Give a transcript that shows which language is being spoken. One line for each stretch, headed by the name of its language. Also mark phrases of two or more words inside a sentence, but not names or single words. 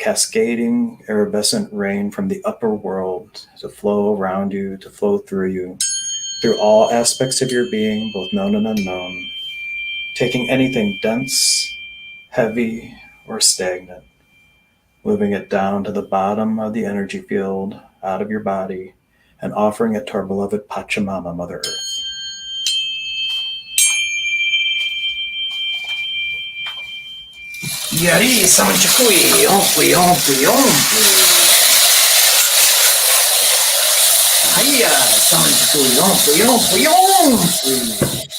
English: cascading iridescent rain from the upper world to flow around you, to flow through you, through all aspects of your being, both known and unknown, taking anything dense, heavy, or stagnant, moving it down to the bottom of the energy field, out of your body, and offering it to our beloved Pachamama, Mother Earth. Yari Samanchakui, ompui, ompui, ompui. Hiya, Samanchakui, ompui, ompui, ompui.